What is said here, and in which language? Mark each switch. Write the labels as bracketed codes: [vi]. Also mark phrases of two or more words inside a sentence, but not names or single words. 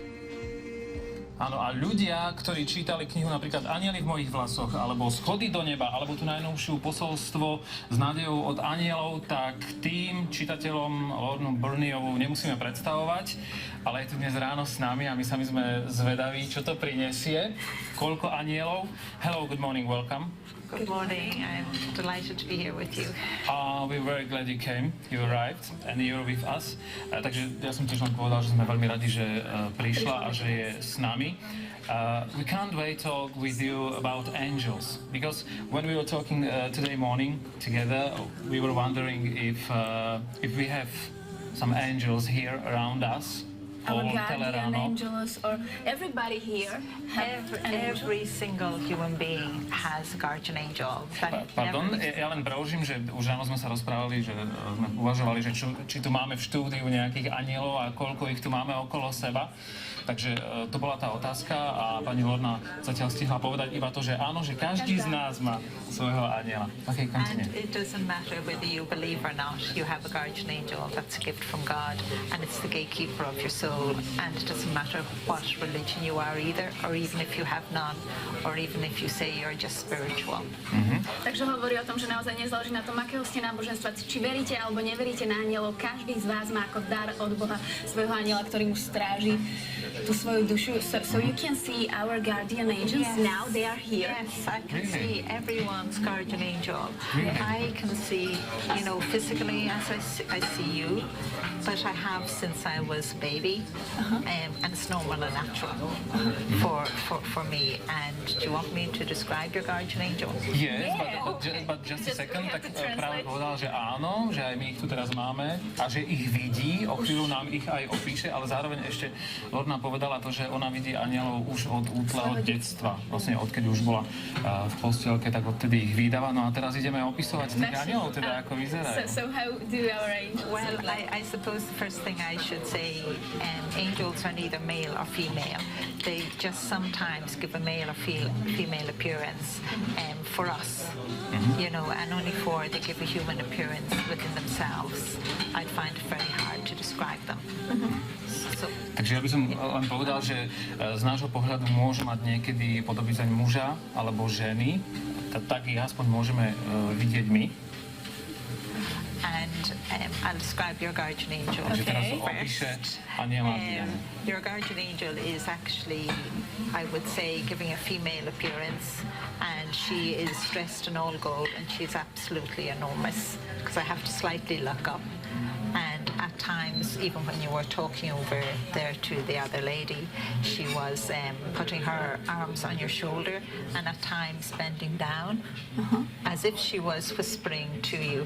[sk] Áno, a ľudia, ktorí čítali knihu napríklad Anjeli v mojich vlasoch, alebo Schody do neba, alebo tú najnovšiu posolstvo s nádejou od anielov, tak tým čitateľom Lornu Berniovú nemusíme predstavovať, ale je tu dnes ráno s nami a my sami sme zvedaví, čo to prinesie. Koľko anielov. [en] Hello, good morning, welcome. Good morning. I'm delighted to be here with you. We're very glad you came, you arrived, and you're with us. [sk] Takže ja som tiež len povedal, že sme veľmi radi, že prišla a že je s nami. [en] We can't wait to talk with you about angels, because when we were talking today morning together, we were wondering if we have some angels here around us. Our guardian angels, or everybody here. Every single human being has a guardian angel. [sk] Pardon, ja len braužím, že už ráno sme sa rozprávali, že sme uvažovali, že či tu máme v štúdiu nejakých anielov a koľko ich tu máme okolo seba. Takže to bola tá otázka a pani Lorna zatiaľ stihla povedať iba to, že áno, že každý z nás má svojho aniela. [en] Okay, continue. And it doesn't matter whether you believe or not, you have a guardian angel. That's a gift from God, and it's the gatekeeper of your soul. And it doesn't matter what religion you are either, or even if you have none, or even if you say you're just spiritual. [sk] Takže hovorí o tom, že naozaj nezáleží na tom, akého ste náboženstva, či veríte alebo neveríte na anielov. Každý z vás má ako dar od Boha svojho aniela, ktorý mu stráži tú svoju dušu. [en] So you can see our guardian angels now, they are here. Yes, I can see everyone's guardian angel. I can see, you know, physically as I see you, but I have since I was a baby, and it's normal and natural for me. And do you want me to describe your guardian angel? Yes, but just a second, [sk] tak práve povedal, že áno, že aj my ich tu teraz máme a že ich vidí, o chvíľu nám ich aj opíše, ale zároveň ešte Lorna povedala to, že ona vidí anielov už od útleho detstva, vlastne odkedy už bola v postielke, tak odtedy ich vydáva. No a teraz ideme opisovať tých anielov, teda ako vyzerajú. [en] So how do our angels? Well, I suppose the first thing I should say, angels are neither male or female. They just sometimes give a male or female appearance for us, you know, and only for they give a human appearance within themselves. I'd find it very hard to describe them. [sk] Takže ja by som len povedal, že z nášho pohľadu môže mať niekedy podobizeň muža alebo ženy, tak ich aspoň môžeme vidieť my. [en] And I'll describe your guardian angel. [sk] Takže teraz opíše aniela Diana. [en] Your guardian angel is actually, I would say, giving a female appearance, and she is dressed in all gold, and she's absolutely enormous, because I have to slightly look up. And at times, even when you were talking over there to the other lady, she was putting her arms on your shoulder and at times bending down, as if she was whispering to you.